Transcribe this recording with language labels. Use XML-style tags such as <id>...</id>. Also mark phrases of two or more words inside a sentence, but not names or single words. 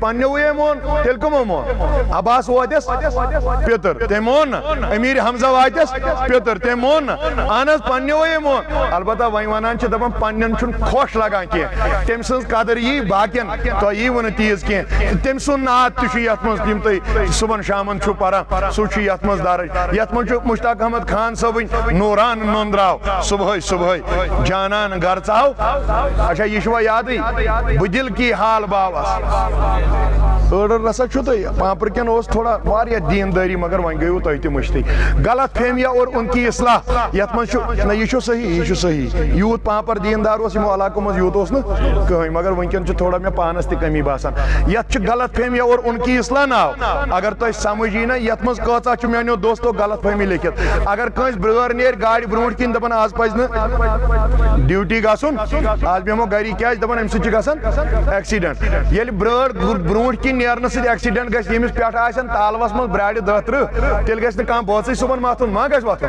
<ks>پنٛنیوٕے مون تیٚلہِ کٕمو مون عباس وٲتِس پِتٕر تٔمۍ مون نہ امیٖر حمزہ واتٮ۪س پِتٕر تٔمۍ مون نہ اہن حظ پنٛنیوٕے مون البتہ وۄنۍ وَنان چھِ دَپان پنٛنٮ۪ن چھُنہٕ خۄش لگان کینٛہہ تٔمۍ سٕنٛز قدٕر یی باقیَن تۄہہِ ییٖوٕ نہٕ تیٖژ کینٛہہ تٔمۍ سُنٛد نعت تہِ چھُ یَتھ منٛز یِم تُہۍ صُبحن شامن چھُو پَران سُہ چھُ یَتھ منٛز درٕج یَتھ منٛز چھُ مشتاق احمد خان صٲبٕنۍ نوٗران نۄندراو صُبحٲے جانان گھر ژاو اچھا یہِ چھُوا یادٕے بہٕ دِل کی حال باوَس ٲڑ رسا چھُو تُہۍ پامپرکٮ۪ن اوس تھوڑا واریاہ دیٖندٲری مگر وۄنۍ گٔیوٕ تۄہہِ تہِ مٔشتٕے</ks> <ur>غلط فہمیا اور ان کی اصلاح</ur> <ks>یَتھ منٛز چھُ نہ یہِ چھُ صحیح یوٗت پامپر دیٖندار اوس یِمو علاقو منٛز یوٗت اوس نہٕ کٕہٕنۍ مگر وٕنکٮ۪ن چھُ تھوڑا مےٚ پانس تہِ کمی باسان یَتھ چھُ غلط</ks> <ur>فہمیا اور ان کی اصلاح</ur> <ks>ناو اگر تۄہہِ سمجھ یی نہ یَتھ منٛز کۭژاہ چھُ میٛانیو دوستو غلط فہمی لیکھِتھ اگر کٲنٛسہِ برٛٲر نیرِ گاڑِ برٛونٛٹھ کِنۍ دَپان آز پَزِ نہٕ ڈیوٹی گژھُن آز بیٚہمو گری کیٛازِ دَپان اَمہِ سۭتۍ چھُ گژھان ایٚکسِڈنٛٹ ییٚلہِ برٛٲر برٛونٛٹھ کِنۍ نیرنہٕ سۭتۍ ایٚکسِڈنٛٹ گژھِ ییٚمِس پٮ۪ٹھ آسن تالوَس منٛز برٛارِ 10-30 تیٚلہِ گژھِ نہٕ کانٛہہ بٲژٕے صُبحن مَتھُن ما گژھِ وۄتھُن</ks>